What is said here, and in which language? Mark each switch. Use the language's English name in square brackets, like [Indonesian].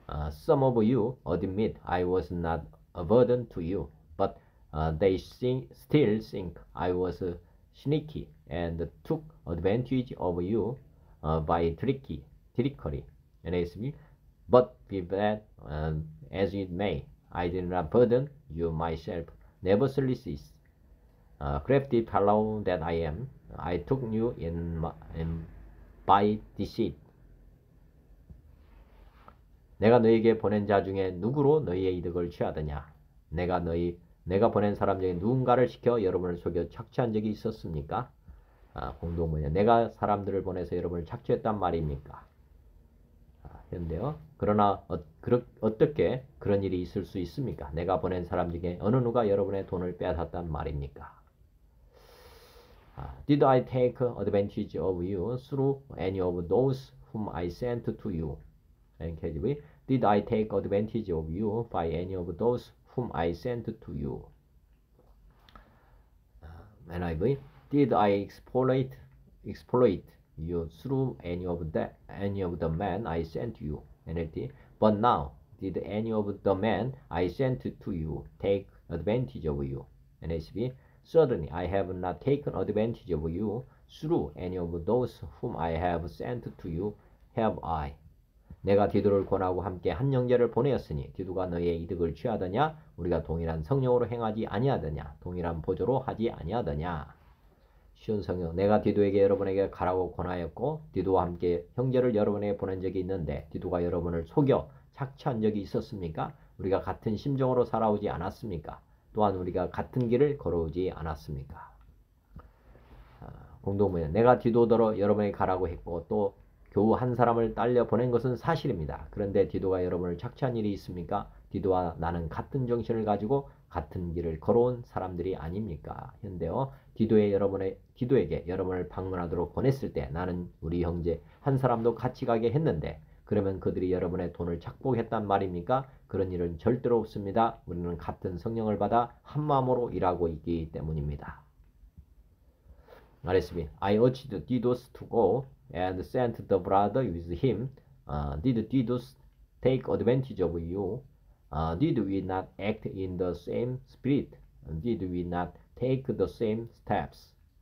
[English] Some of you admit I was not a burden to you, but they still think I was sneaky and took advantage of you by trickery. NASB. But be that as it may, I did not burden you myself. Nevertheless, crafty fellow that I am, I took you in by deceit. [Korean] 내가 너희에게 보낸 자 중에 누구로 너희의 이득을 취하더냐? 내가 보낸 사람 중에 누군가를 시켜 여러분을 속여 착취한 적이 있었습니까? 공동문이야. 내가 사람들을 보내서 여러분을 착취했단 말입니까? 현대요. 그러나 어떻게 그런 일이 있을 수 있습니까? 내가 보낸 사람 중에 어느 누가 여러분의 돈을 빼앗았단 말입니까? [English] Did I take advantage of you through any of those whom I sent to you? NKJV. Did I take advantage of you by any of those whom I sent to you? NIV. Did I exploit you through any of the men I sent you? NLT. But now, did any of the men I sent to you take advantage of you? NSB. Certainly, I have not taken advantage of you through any of those whom I have sent to you, have I? [Korean] 내가 디도를 권하고 함께 한 형제를 보내었으니 디도가 너희의 이득을 취하더냐? 우리가 동일한 성령으로 행하지 아니하더냐? 동일한 보조로 하지 아니하더냐? 쉬운 성경. 내가 디도에게 여러분에게 가라고 권하였고 디도와 함께 형제를 여러분에게 보낸 적이 있는데 디도가 여러분을 속여 착취한 적이 있었습니까? 우리가 같은 심정으로 살아오지 않았습니까? 또한 우리가 같은 길을 걸어오지 않았습니까? 공동문제. 내가 디도더러 여러분에게 가라고 했고 또 교우 한 사람을 딸려 보낸 것은 사실입니다. 그런데 디도가 여러분을 착취한 일이 있습니까? 디도와 나는 같은 정신을 가지고 같은 길을 걸어온 사람들이 아닙니까? 현대요. 디도에게 여러분을 방문하도록 보냈을 때 나는 우리 형제 한 사람도 같이 가게 했는데 그러면 그들이 여러분의 돈을 착복했단 말입니까? 그런 일은 절대로 없습니다. 우리는 같은 성령을 받아 한 마음으로 일하고 있기 때문입니다. [English] RSB. I urged Didos to go and sent the brother with him. Did Didos take advantage of you? Did we not act in the same spirit? Did we not take the same steps?